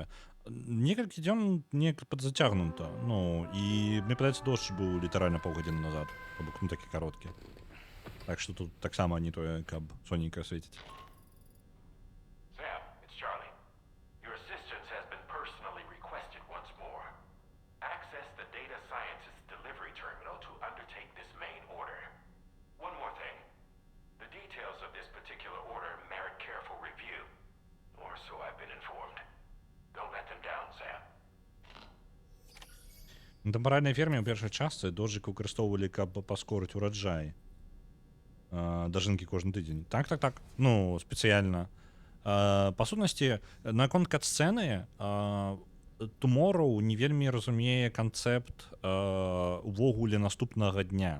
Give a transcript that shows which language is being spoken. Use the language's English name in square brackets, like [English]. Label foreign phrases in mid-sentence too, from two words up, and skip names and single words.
[Belarusian] Некалькі дзён неяк падзацягнута. Ну, і мне падаецца, дождж быў літаральна паўгадзіны назад. То бок, ну, такі кароткі. Так што тут таксама не тое, каб соненька свеціць. [English] Sam, it's Charlie. Your assistance has been personally requested once more. Access the data scientist delivery terminal to undertake this main order. One more thing. The details of this particular order merit careful review. Or so I've been informed. Don't let them down, Sam. [Belarusian] На тэмпаральнай ферме ў першай частцы доджык выкарыстоўвалі, каб паскорыць ураджай. Дажынкі кожны тыдзень. Так. Ну, спецыяльна. Па сутнасці, наконт кат-сцэны, Tomorrow не вельмі разумее канцэпт увогуле наступнага дня.